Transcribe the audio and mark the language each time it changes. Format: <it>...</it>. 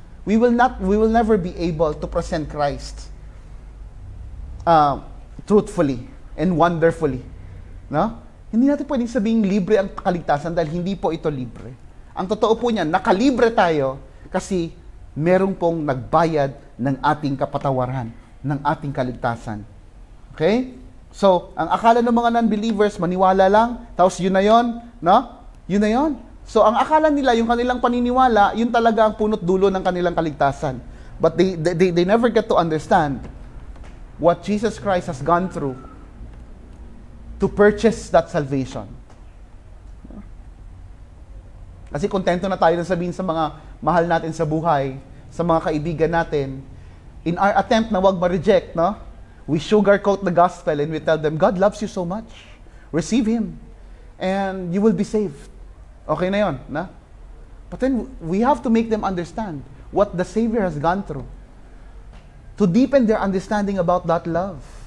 <en>We will never be able to present Christ truthfully and wonderfully.</en> <tl>No? Hindi natin pwedeng sabihin libre ang kaligtasan dahil hindi po ito libre. Ang totoo po niyan, nakalibre tayo kasi merong pong nagbayad ng ating kapatawaran, ng ating kaligtasan. Okay? So, ang akala ng mga non-believers, maniwala lang, tapos yun na yun, no? Yun na yun. So, ang akala nila, yung kanilang paniniwala, yun talaga ang punot dulo ng kanilang kaligtasan.</tl> <en>But they never get to understand what Jesus Christ has gone through to purchase that salvation.</en> <tl>Kasi kontento na tayo na sabihin sa mga mahal natin sa buhay, sa mga kaibigan natin,</tl> <en>in our attempt</en> <tl>na wag ma-reject, no?</tl> <en>We sugarcoat the gospel and we tell them, God loves you so much. Receive Him. And you will be saved.</en> <tl>Okay na yun, na?</tl> <en>But then, we have to make them understand what the Savior has gone through to deepen their understanding about that love.</en>